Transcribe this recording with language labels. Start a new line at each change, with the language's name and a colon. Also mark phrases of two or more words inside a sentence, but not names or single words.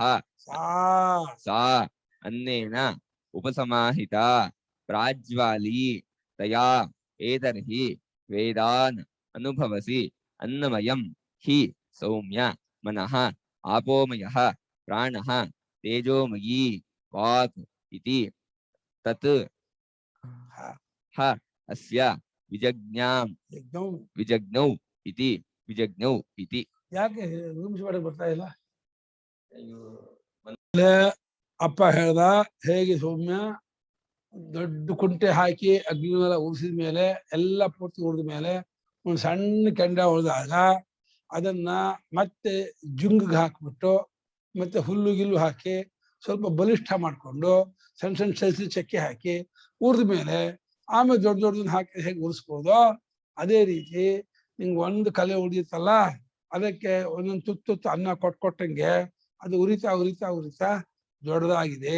Sanskrit: सा अन्नेन उपसमाहिता प्राज्वाली तया एतर्हि वेदान् अनुभवसि अन्नमयं हि सौम्य मनः आपोमयः प्राणः तेजोमयी वाक् इति तत् ह अस्य विजज्ञौ इति
Kannada: ಯಾಕೆ ರೂಮ್ಸ್ ಮಾಡಕ್ ಬರ್ತಾ ಇಲ್ಲ? ಅಪ್ಪ ಹೇಳ್ದ, ಹೇಗೆ ಸೌಮ್ಯ ದೊಡ್ಡ ಕುಂಟೆ ಹಾಕಿ ಅಗ್ನಿ ಮೇಲೆ ಉರಿಸಿದ ಮೇಲೆ ಎಲ್ಲ ಪೂರ್ತಿ ಉರಿದ ಮೇಲೆ ಒಂದು ಸಣ್ಣ ಕೆಂಡ ಉಳಿದಾಗ ಅದನ್ನ ಮತ್ತೆ ಜುಂಗಿಗೆ ಹಾಕ್ಬಿಟ್ಟು ಮತ್ತೆ ಹುಲ್ಲು ಗಿಲ್ಲು ಹಾಕಿ ಸ್ವಲ್ಪ ಬಲಿಷ್ಠ ಮಾಡ್ಕೊಂಡು ಸಣ್ಣ ಸಣ್ಣ ಸೈಜ್ ಚಕ್ಕೆ ಹಾಕಿ ಉರಿದ ಮೇಲೆ ಆಮೇಲೆ ದೊಡ್ಡ ದೊಡ್ಡದನ್ನ ಹಾಕಿ ಹೇಗೆ ಉರಿಸ್ಬೋದು, ಅದೇ ರೀತಿ ನಿಂಗೆ ಒಂದು ಕಲೆ ಉಳಿದಿತ್ತಲ್ಲ, ಅದಕ್ಕೆ ಒಂದೊಂದು ತುತ್ತು ಅನ್ನ ಕೊಟ್ಟಂಗೆ ಅದು ಉರಿತಾ ಉರಿತಾ ಉರಿತಾ ದೊಡ್ಡದಾಗಿದೆ.